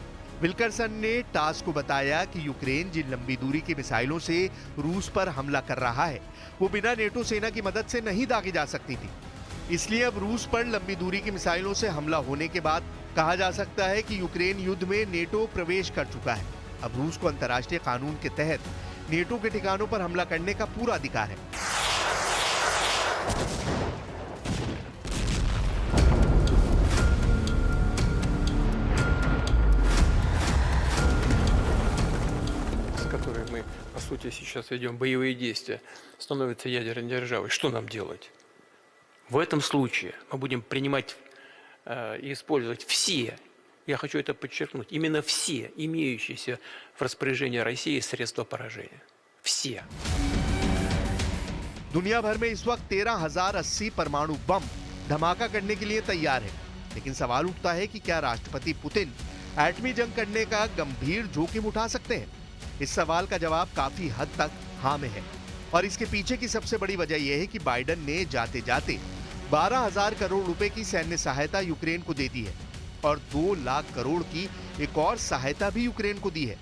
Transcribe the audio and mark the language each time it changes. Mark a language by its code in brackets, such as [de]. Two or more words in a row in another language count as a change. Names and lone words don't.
[hi] विल्करसन ने टास को बताया कि यूक्रेन जिन लंबी दूरी की मिसाइलों से रूस पर हमला कर रहा है वो बिना नेटो सेना की मदद से नहीं दागी जा सकती थी। इसलिए अब रूस पर लंबी दूरी की मिसाइलों से हमला होने के बाद कहा जा सकता है कि यूक्रेन युद्ध में नेटो प्रवेश कर चुका है। अब रूस को अंतर्राष्ट्रीय कानून के तहत नेटो के ठिकानों पर हमला करने का पूरा अधिकार है। [ru] с которой мы, по сути, сейчас ведем боевые действия, становится ядерной державой. Что нам делать? В этом случае мы будем принимать и использовать все, я хочу это подчеркнуть, именно все имеющиеся в распоряжении России средства поражения. Все. [hi] दुनिया भर में इस वक्त 13,080 परमाणु बम धमाका करने के लिए तैयार है। लेकिन सवाल उठता है कि क्या राष्ट्रपति पुतिन एटमी जंग करने का गंभीर जोखिम उठा सकते हैं? इस सवाल का जवाब काफी हद तक हाँ में है और इसके पीछे की सबसे बड़ी वजह यह है कि बाइडेन ने जाते जाते 12,000 करोड़ रुपए की सैन्य सहायता यूक्रेन को दे दी है और 2 लाख करोड़ की एक और सहायता भी यूक्रेन को दी है।